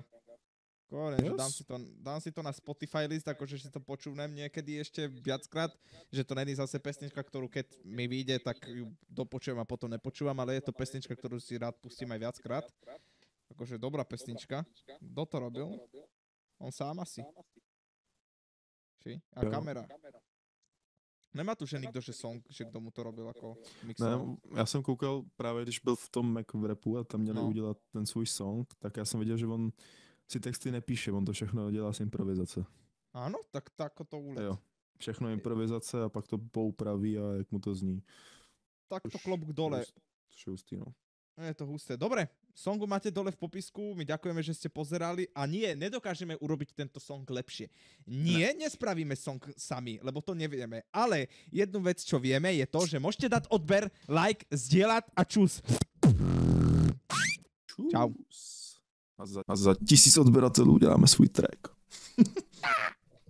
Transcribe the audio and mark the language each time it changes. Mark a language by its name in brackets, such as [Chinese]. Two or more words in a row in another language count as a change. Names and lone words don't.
[Slovak] Yes. Dám si to na Spotify list, akože si to počúvnem niekedy ešte viackrát, že to není zase pesnička, ktorú keď mi vyjde, tak ju dopočujem a potom nepočúvam, ale je to pesnička, ktorú si rád pustím aj viackrát. Akože dobrá pesnička. Kto to robil? On sám asi. A kamera. [Czech] Nemá tu, že nikdo, že song, že kdo mu to robil jako mixoval? Ne, já jsem koukal právě, když byl v tom Mac v rapu a tam měli udělat ten svůj song, tak já jsem viděl, že on si texty nepíše, on to všechno dělá z improvizace. Ano, tak to ulet. Jo, všechno improvizace a pak to poupraví a jak mu to zní. [Slovak] Tak to klobúk dole. [Czech] To je hustý, no. [Slovak] Je to husté. Dobre, songu máte dole v popisku, my ďakujeme, že ste pozerali a nie, nedokážeme urobiť tento song lepšie. Nie, nespravíme song sami, lebo to nevieme, ale jednu vec, čo vieme, je to, že môžete dať odber, like, zdieľať a čus. Čau. [Czech] A za 1000 odběratelů děláme svůj track.